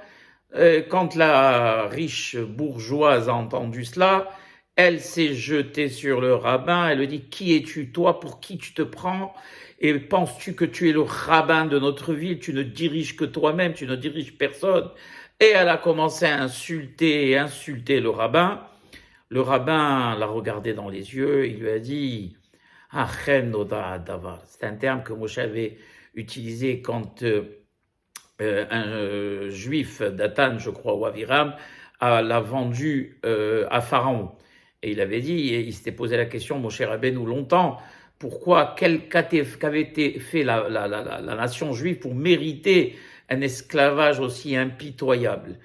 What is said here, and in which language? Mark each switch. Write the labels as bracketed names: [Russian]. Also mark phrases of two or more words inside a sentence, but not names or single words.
[French] Quand la riche bourgeoise a entendu cela, elle s'est jetée sur le rabbin, elle lui dit « Qui es-tu toi? Pour qui tu te prends? Et penses-tu que tu es le rabbin de notre ville? Tu ne diriges que toi-même, tu ne diriges personne. » Et elle a commencé à insulter le rabbin. Le rabbin l'a regardé dans les yeux, il lui a dit « [Hebrew] אכן נודע הדבר ». [French] C'est un terme que Moshe avait utilisé quand un juif d'Atan, je crois, ou Aviram, l'a vendu à Pharaon. Et il avait dit, et il s'était posé la question, Moshe Rabbeinu, longtemps, pourquoi, qu'avait été fait la nation juive pour mériter un esclavage aussi impitoyable?